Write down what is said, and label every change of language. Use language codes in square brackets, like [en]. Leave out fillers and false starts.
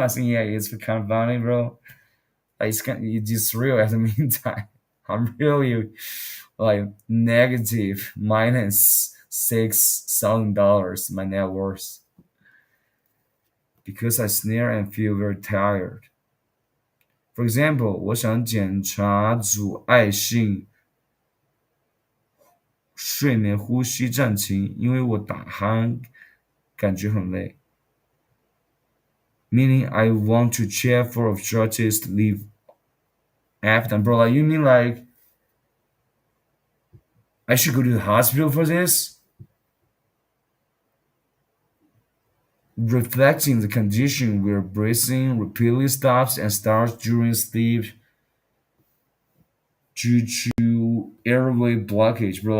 [en] I think yeah, it's kind of funny, bro. It's just real at the meantime. I'm really like negative minus $6,000 my net worth because I snare and feel very tired. For example, [zh] 我想检查阻碍性睡眠呼吸暂停，因为我打鼾感觉很累。 [en] Meaning I want to check for obstructive sleep apnea. Bro, like you mean like I should go to the hospital for this? Reflecting the condition where breathing repeatedly stops and starts during sleep due to airway blockage, bro.